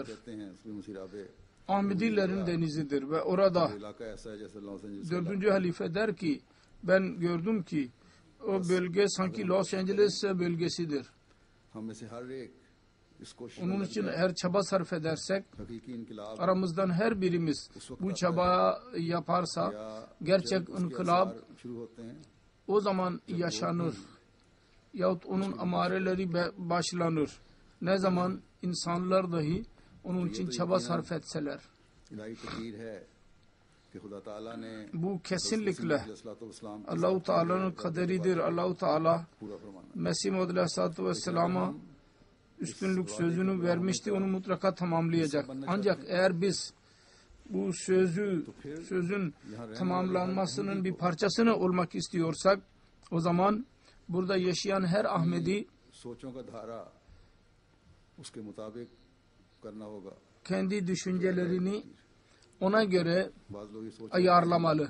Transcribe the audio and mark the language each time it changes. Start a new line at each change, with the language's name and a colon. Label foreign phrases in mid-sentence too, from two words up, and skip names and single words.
Urdu: کہتے ہیں اس میں مسیرابے
Turkish: Ahmedilerin denizidir ve orada
Urdu: علاقہ ایسا ہے جیسے لاس اینجلس
Turkish: 4. halife der ki ben gördüm ki o bölge sanki Los Angeles bölgesidir.
Urdu: ہم میں سے ہر ایک اس کوشش
Turkish: Onun için her çaba sarf edersek
Urdu: حقیقی انقلاب
Turkish: aramızdan her birimiz bu çaba yaparsa
Urdu: या
Turkish: gerçek
Urdu: اس کے
Turkish: inkılap
Urdu: آثار شروع ہوتے ہیں
Turkish: o zaman yaşanır. Yahut onun amareleri başlanır. Ne zaman insanlar dahi onun için çaba sarf etseler.
Urdu: الٰہی تقدیر ہے کہ خدا تعالیٰ نے
Turkish: Bu kesinlikle
Urdu: علیہ السلام کے
Turkish: Allah-u Teala'nın kaderidir. Allah-u Teala
Urdu: پورا فرمانا.
Turkish: Mesih Muhammed Aleyhisselatü Vesselam'a üstünlük sözünü vermişti, onu mutlaka tamamlayacak. Ancak eğer biz bu sözün tamamlanmasının bir parçasını olmak istiyorsak, o zaman burada yaşayan her Ahmedi kendi düşüncelerini ona göre ayarlamalı.